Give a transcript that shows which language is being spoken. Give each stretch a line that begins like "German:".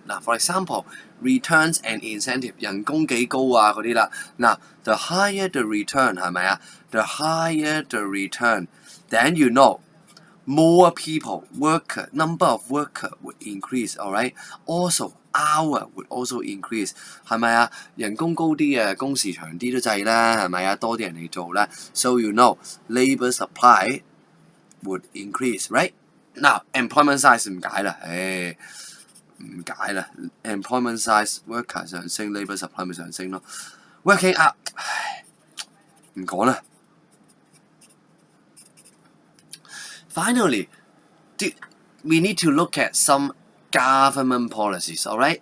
English: Now, for example, returns and incentive,
Cantonese: 人工幾高啊嗰啲啦。
English: Now, the higher the return
Cantonese: 係咪啊？
English: The higher the return, then you know, more people, number of worker would increase, alright? Also, hour would also increase,
Cantonese: 係咪啊？人工高啲啊，工時長啲都制啦，係咪啊？多啲人嚟做啦。
English: So you know, labor supply would increase, right?
Cantonese: Now employment size 唔解啦，唔解啦 ，employment size worker 上升 ，labour supply 咪上升咯。
English: Working out，
Cantonese: 唉，唔講啦。
English: Finally, we need to look at some government policies. All right.